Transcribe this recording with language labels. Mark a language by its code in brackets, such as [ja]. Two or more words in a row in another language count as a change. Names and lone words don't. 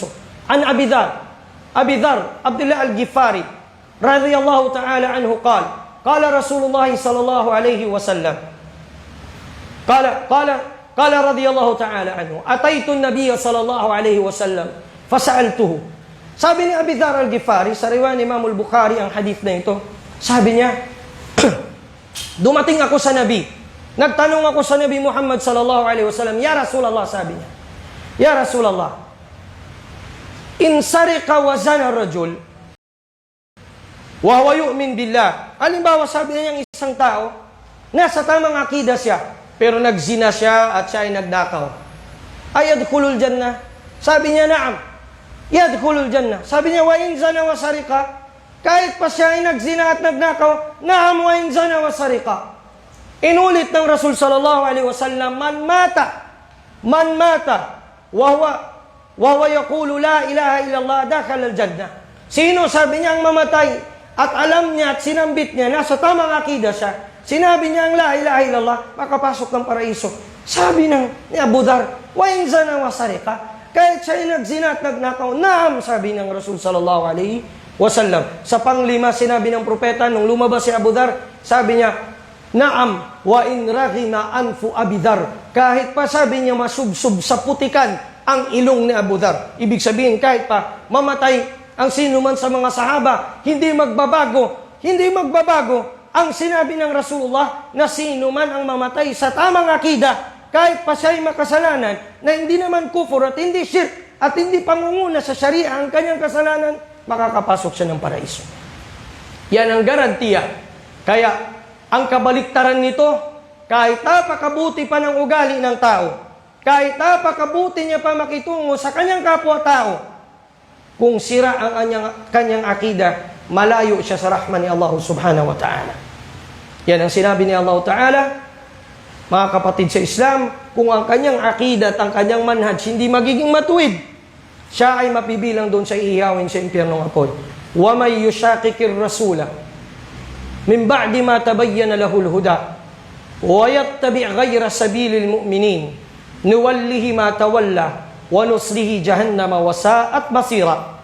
[ar] عن أبي ذر، عبد الله الغفاري، رضي الله تعالى عنه, قال رسول الله صلى الله عليه وسلم قال رضي الله تعالى عنه أتيت النبي صلى الله عليه وسلم فسألته. [tl] Sabi ni Abi Dhar al-Ghifari, sa riwayat ni Imam al-Bukhari ang hadith na ito, sabi niya, dumating ako sa Nabi, nagtanong ako sa Nabi Muhammad [ar] صلى الله عليه وسلم, "يا رسول الله," [tl] sabi niya, [ar] "يا رسول الله، إن سرق وزنى رجل وهو يؤمن بالله." [tl] Halimbawa, sabi niya, yung isang tao, nasa tamang akida siya, pero nagzina siya at siya ay nagdakaw. [ar] أيدخل الجنة? [tl] Sabi niya, [ar] "نعم، يدخل الجنة." [tl] Sabi niya, [ar] "وإن زنى وسرق?" [tl] Kahit pa siya ay nagzina at nagnakaw, [ar] "نعم، وإن زنى وسرق." [tl] Inulit ng Rasul [ar] صلى الله عليه وسلم، من مات وهو يقول لا إله إلا الله دخل الجنة." [tl] Sino, sabi niya, ang mamatay at alam niya at sinambit niya, nasa tamang akida siya, sinabi niya ang [ar] لا إله إلا الله, [tl] makapasok ng paraiso. Sabi ni Abu Dhar, [ar] "وإن زنى وسرق?" [tl] kahit siya'y nagsina at nagnakaw, naam, sabi ng Rasul [ar] صلى الله عليه وسلم. [tl] Sa panglima, sinabi ng propeta, nung lumabas si Abu Dhar, sabi niya, [ar] نعم، وإن رغم أنف أبي ذر. [tl] Kahit pa sabi niya masubsob sa putikan ang ilong ni Abu Dhar. Ibig sabihin, kahit pa mamatay ang sino man sa mga sahaba, hindi magbabago ang sinabi ng Rasulullah na sino man ang mamatay sa tamang akida, kahit pa siya'y makasalanan, na hindi naman kufur at hindi shirk at hindi pangunguna sa sharia ang kanyang kasalanan, makakapasok siya ng paraiso. Yan ang garantiya. Kaya, ang kabaliktaran nito, kahit napakabuti pa ng ugali ng tao, kahit napakabuti niya pa makitungo sa kanyang kapwa-tao, kung sira ang kanyang akida, malayo siya sa rahman ni Allah [ar] سبحانه وتعالى. [tl] Yan ang sinabi ni [ar] الله تعالى, [tl] mga kapatid sa Islam, kung ang kanyang akida at ang kanyang manhaj hindi magiging matuwid, siya ay mapibilang doon sa ihiyawin sa impyernong apoy. [ar] ومن يشاقق الرسول من بعد ما تبين له الهدى ويتبع غير سبيل المؤمنين نوله ما تولى ونصله جهنم وساءت مصيرا.